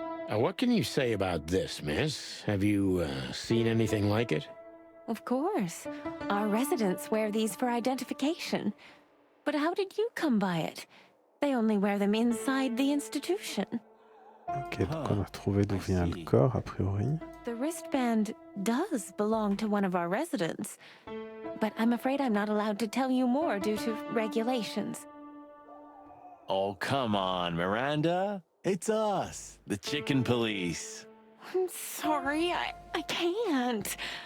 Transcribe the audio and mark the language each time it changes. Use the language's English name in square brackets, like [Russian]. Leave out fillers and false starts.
[English] What can you say about this, miss? Have you seen anything like it? Of course. Our residents wear these for identification. But how did you come by it? They only wear them inside the institution. [French] Ok, donc on a trouvé d'où vient le corps, a priori. [English] The wristband does belong to one of our residents. But I'm afraid I'm not allowed to tell you more due to regulations. Oh, come on, Miranda. It's us, the Chicken Police. I'm sorry, I can't.